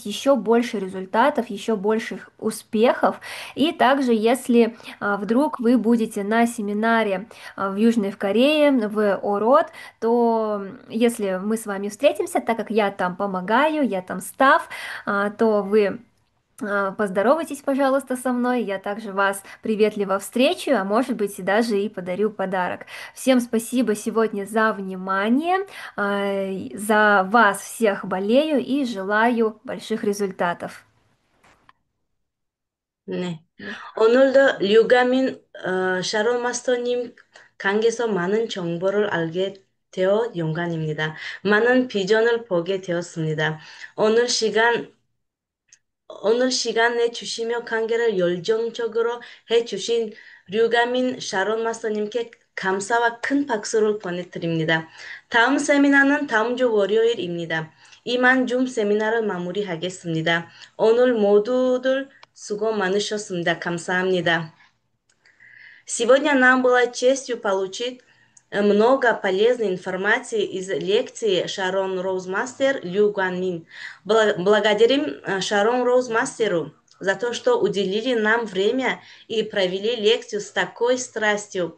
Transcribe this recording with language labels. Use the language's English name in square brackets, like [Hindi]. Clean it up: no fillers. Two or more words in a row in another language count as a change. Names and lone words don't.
[Russian] еще больше результатов, еще больших успехов, и также, если вдруг вы будете на семинаре в Южной Корее, в Ород, то если мы с вами встретимся, так как я там помогаю, я там став, то вы поздоровайтесь, пожалуйста, со мной, я также вас приветливо встречу, а может быть и даже и подарю подарок. Всем спасибо сегодня за внимание, за вас всех болею и желаю больших результатов. [Korean] 네. 오늘도 류가민 샤론 마스터님 강께서 많은 정보를 알게 되어 영광입니다. 많은 비전을 보게 되었습니다. 오늘 시간 오늘 시간 내주시며 관계를 열정적으로 해주신 류가민 샤론 마스터님께 감사와 큰 박수를 보내드립니다. 다음 세미나는 다음 주 월요일입니다. 이만 줌 세미나를 마무리하겠습니다. 오늘 모두들 수고 많으셨습니다. 감사합니다. [Russian] Сегодня нам было честью получить много полезной информации из лекции Шарон Роузмастер Лю Гуанмин. Благодарим Шарон Роузмастеру за то, что уделили нам время и провели лекцию с такой страстью.